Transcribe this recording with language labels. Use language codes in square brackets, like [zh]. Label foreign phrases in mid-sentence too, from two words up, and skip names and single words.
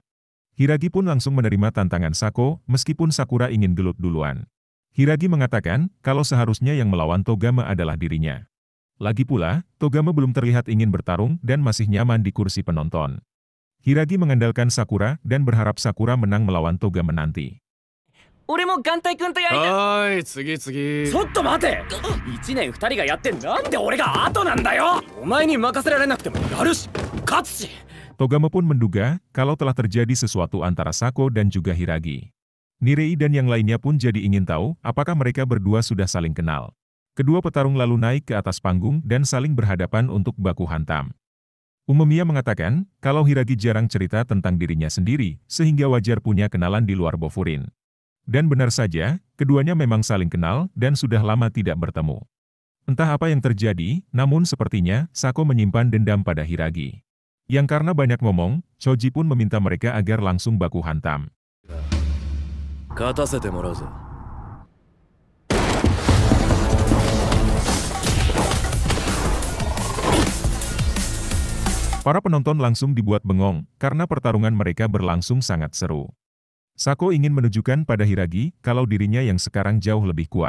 [id] Hiragi pun langsung menerima tantangan Sako meskipun Sakura ingin gelut duluan. Hiragi mengatakan kalau seharusnya yang melawan Togama adalah dirinya. Lagi pula, Togama belum terlihat ingin bertarung dan masih nyaman di kursi penonton. Hiragi mengandalkan Sakura dan berharap Sakura menang melawan Togama nanti. [ja] 俺も眼帯くんとやりたい。おい、次。ちょっと待て。1年2人がやってなんで俺が後なんだよ。お前に任せられなくてもやるし、勝つし。 [id] Togama pun menduga kalau telah terjadi sesuatu antara Sako dan juga Hiragi. Nirei dan yang lainnya pun jadi ingin tahu apakah mereka berdua sudah saling kenal. Kedua petarung lalu naik ke atas panggung dan saling berhadapan untuk baku hantam. Umemiya mengatakan kalau Hiragi jarang cerita tentang dirinya sendiri, sehingga wajar punya kenalan di luar Bofurin. Dan benar saja, keduanya memang saling kenal dan sudah lama tidak bertemu. Entah apa yang terjadi, namun sepertinya Sako menyimpan dendam pada Hiragi. Yang karena banyak ngomong, Choji pun meminta mereka agar langsung baku hantam. [ja] 勝たせてもらうぞ。 [id] Para penonton langsung dibuat bengong, karena pertarungan mereka berlangsung sangat seru. Sako ingin menunjukkan pada Hiragi kalau dirinya yang sekarang jauh lebih kuat.